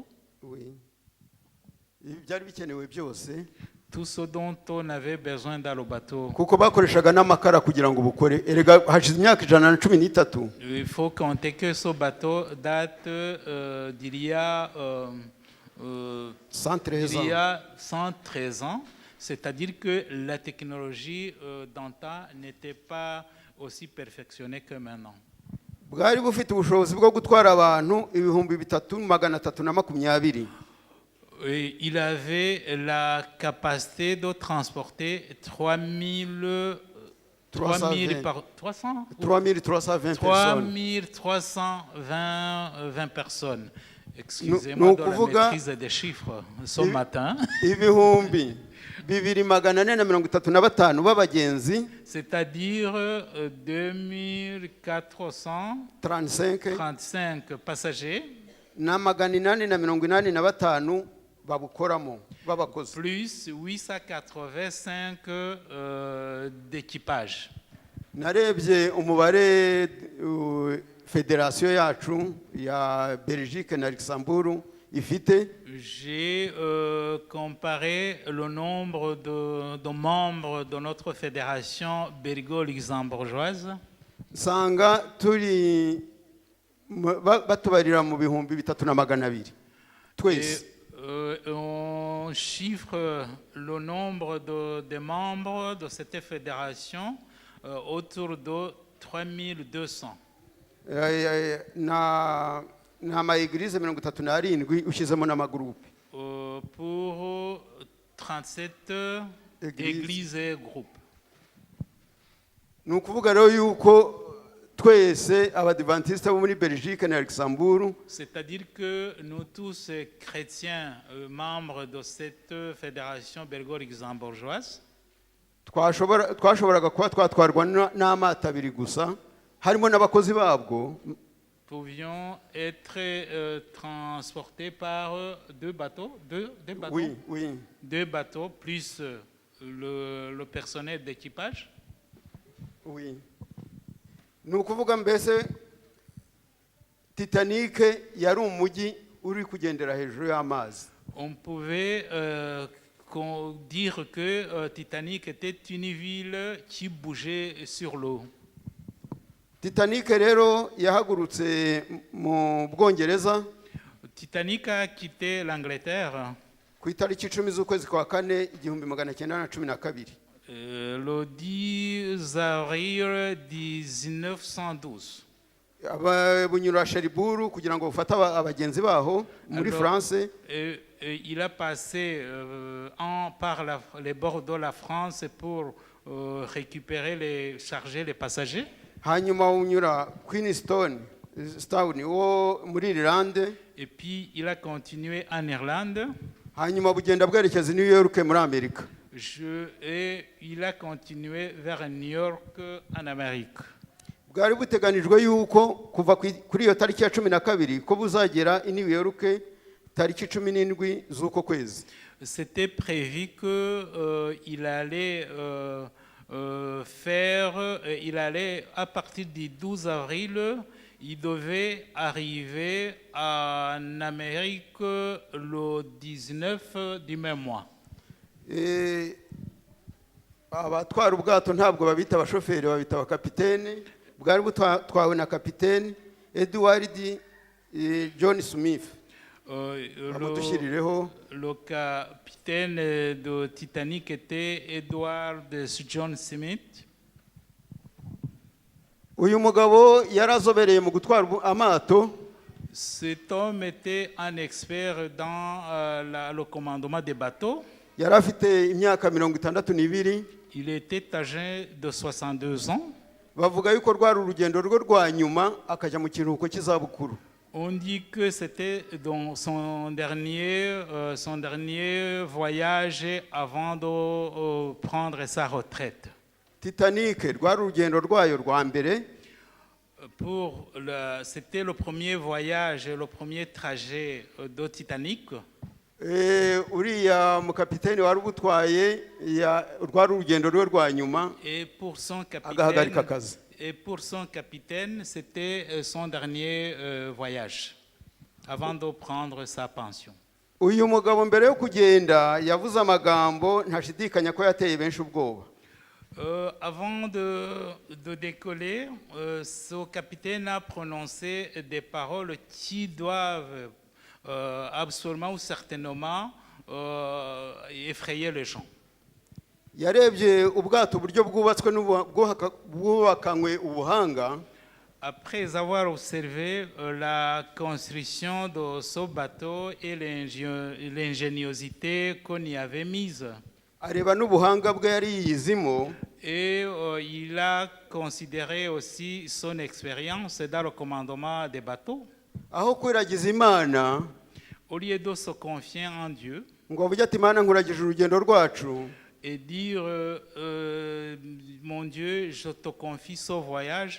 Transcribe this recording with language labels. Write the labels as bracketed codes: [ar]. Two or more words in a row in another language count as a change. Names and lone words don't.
[fr] Oui. [rw] Ibyari bikenewe byose [fr] Tout ce dont on avait besoin dans le bateau. [rw] kuko bakoreshaga n'amakara kugira ngo bukore erega hashize imyaka 113. [fr] Il faut compter que ce bateau date d'il y a 113 il y ans. a 113 ans, c'est-à-dire que la technologie d'antan n'était pas aussi perfectionnée que maintenant. [rw] Bwari bufite ubushobozi bwo gutwara abantu 3,320. [fr] Et il avait la capacité de transporter 3,320 personnes. 3,320 personnes. Excusez-moi de la maîtrise des chiffres ce matin. [rw] Ibihumbi 2,435 b'abagenzi, [fr] C'est-à-dire 2435 passagers, [rw] na 885 babukoramo b'abakozi. [fr] plus 885 d'équipage. [rw] Narebye umubare federasiyo yacu ya Belgique na Luxembourg ifite. [fr] J'ai comparé le nombre de membres de notre fédération belgo-luxembourgeoise. [rw] Nsanga turi batubarira mu bihumbi 3,200 twese. [fr] On chiffre le nombre de membres de cette fédération autour de 3200. [rw] Na ama-église 37 ushyizemo n'amagroupe. [fr] Pour 37 églises et groupes. [rw] Ni ukuvuga rero yuko twese abadivantiste bo muri Belgique na Luxembourg, [fr] C'est-à-dire que nous tous chrétiens, membres de cette fédération belgo-luxembourgeoise, [rw] twashoboraga kuba twatwarwa n'amato abiri gusa, harimo n'abakozi babwo. [fr] pouvions être transportés par deux bateaux, Oui, oui. deux bateaux plus le personnel d'équipage. Oui. [rw] Ni ukuvuga mbese Titanic yari umujyi uri kugendera hejuru y'amazi. [fr] On pouvait dire que Titanic était une ville qui bougeait sur l'eau. [rw] Titanic rero yahagurutse mu Bwongereza. [fr] Titanic a quitté l'Angleterre [rw] Ku itariki 10 z'ukwezi kwa 4 1912. [fr] le 10 avril 1912. [rw] Bunyura Cherbourg kugira ngo bufate abagenzi baho muri France. [fr] Il a passé par les bords de la France pour récupérer charger les passagers. [rw] Hanyuma unyura Queenstown wo muri Irlande. [fr] Et puis il a continué en Irlande. [rw] Hanyuma bugenda bwerekeza New York muri Amerika. [fr] Et il a continué vers New York en Amérique. [rw] Bwari buteganijwe yuko kuva kuri iyo tariki ya 12 ko buzagera i New York tariki 17 z'uko kwezi. [fr] C'était prévu que il allait il allait à partir du 12 avril, il devait arriver en Amérique le 19 du même mois. [rw] Abatwara ubwato ntabwo babita abashoferi, babita abakapitene. Bwari butwawe na kapitene Edward John Smith. [fr] Le capitaine de Titanic était Edward John Smith. [rw] Uyu mugabo yarazobereye mu gutwara amato. [fr] Cet homme était un expert dans le commandement des bateaux. [rw] Yari afite imyaka 62. [fr] Il était âgé de 62 ans. [rw] Bavuga yuko rwari urugendo rwo rwa nyuma akajya mu kiruhuko cy'izabukuru. [fr] On dit que c'était dans son dernier voyage avant de prendre sa retraite. [rw] Titanic rwari urugendo rwayo rwa mbere. [fr] C'était le premier voyage, le premier trajet de Titanic. [rw] uriya mukapiteni wari ubutwaye rwari urugendo rwe rwa nyuma [fr] Et pour son [rw] agahagarika [fr] capitaine, [rw] akazi. [fr] c'était son dernier voyage avant de prendre sa pension. [rw] Uyu mugabo mbere yo kugenda yavuze amagambo ntashidikanya ko yateye benshi ubwoba. [fr] Avant de décoller, ce capitaine a prononcé des paroles qui doivent absolument ou certainement effrayer les gens. [rw] Yarebye ubwato uburyo bwubatswe bwubakanywe ubuhanga. [fr] Après avoir observé la construction de ce bateau et l'ingéniosité qu'on y avait mise, [rw] Areba n'ubuhanga bwe yari yizimo. [fr] et il a considéré aussi son expérience dans le commandement des bateaux. [rw] Aho kwiragiza Imana [fr] Au lieu de se confier en Dieu [rw] ngo avuge ati Imana nkuragije urugendo rwacu, [fr] et dire mon Dieu, je te confie ce voyage,